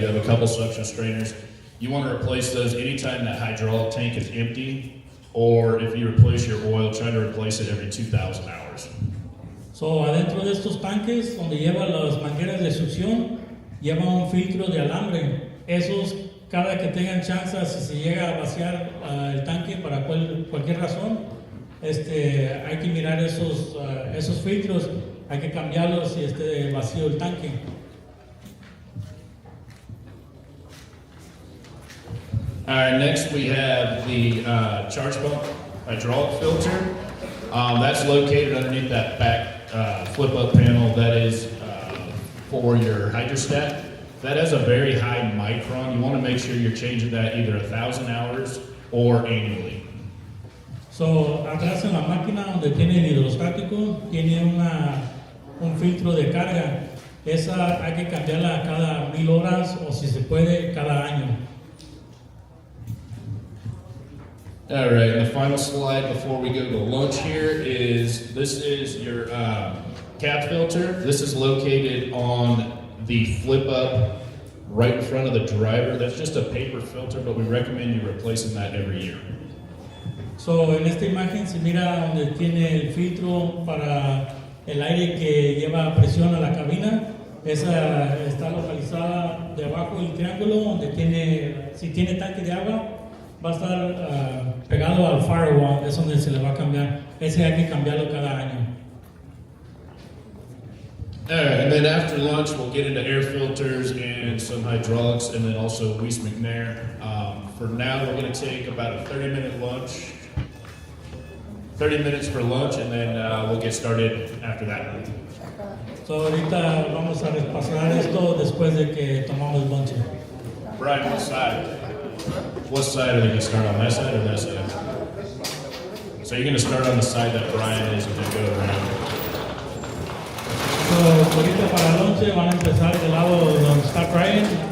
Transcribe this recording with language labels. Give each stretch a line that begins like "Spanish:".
English: You have a couple suction strainers. You want to replace those anytime that hydraulic tank is empty, or if you replace your oil, try to replace it every 2,000 hours.
Spanish: So, adentro de estos tanques, donde lleva las mangueras de succión, lleva un filtro de alambre. Esos, cada que tengan chance, si se llega a vaciar el tanque para cualquier razón, hay que mirar esos filtros, hay que cambiarlos si esté vacío el tanque.
English: All right, next we have the charge pump hydraulic filter. That's located underneath that back flip-up panel. That is for your hydrostat. That has a very high micron. You want to make sure you're changing that either 1,000 hours or annually.
Spanish: So, atrás en la máquina donde tiene el hidrostático, tiene un filtro de carga. Esa hay que cambiarla cada 1000 horas o si se puede cada año.
English: All right, and the final slide before we go to lunch here is, this is your cap filter. This is located on the flip up right in front of the driver. That's just a paper filter, but we recommend you replacing that every year.
Spanish: So, en esta imagen se mira donde tiene el filtro para el aire que lleva presión a la cabina. Esa está localizada debajo del triángulo donde si tiene tanque de agua, va a estar pegado al firewall, es donde se le va a cambiar. Ese hay que cambiarlo cada año.
English: All right, and then after lunch, we'll get into air filters and some hydraulics, and then also Weiss McNair. For now, we're going to take about a 30-minute lunch. 30 minutes for lunch, and then we'll get started after that.
Spanish: So, ahorita vamos a repasar esto después de que tomamos lunch.
English: Brian, what side? What side are they going to start on? That side or that side? So you're going to start on the side that Brian is and then go around.
Spanish: So, ahorita para el lunch van a empezar del lado donde está Brian.